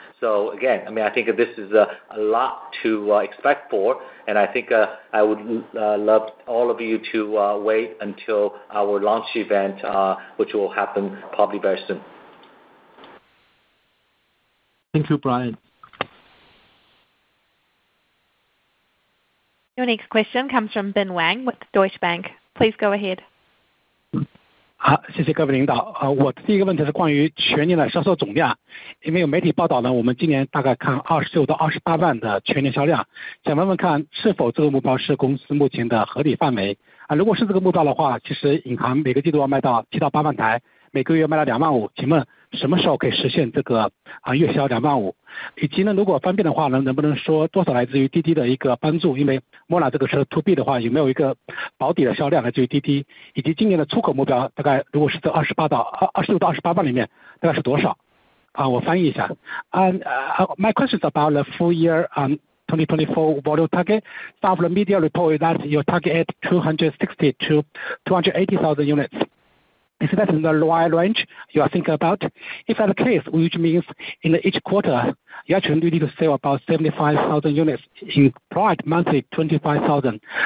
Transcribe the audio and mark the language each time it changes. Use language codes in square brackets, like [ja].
[en] So again, I think this is a lot to expect for, and I think I would love all of you to wait until our launch event, which will happen probably very soon. Thank you, Brian. Your next question comes from Bin Wang with Deutsche Bank. Please go ahead. [zh] 好，谢谢各位领导。我的第一个问题是关于全年的销售总量，因为有媒体报道呢，我们今年大概看26到28万的全年销量，想问问看是否这个目标是公司目前的合理范围啊？如果是这个目标的话，其实银行每个季度要卖到7到8万台，每个月卖到2万5，请问什么时候可以实现这个月销2万5？以及呢，如果方便的话呢，能不能说多少来自于滴滴的一个帮助？因为 Mona 这个车 To B 的话，有没有一个保底的销量来自于滴滴？以及今年的出口目标大概如果是在26到28万里面，大概是多少？我翻译一下。 [en] My question is about the full year 2024 volume target. Some of the media report that your target at 260 to 280,000 units. Is that in the right range you are thinking about? If that's the case, which means in each quarter, you actually need to sell about 75,000 units in product monthly 25,000.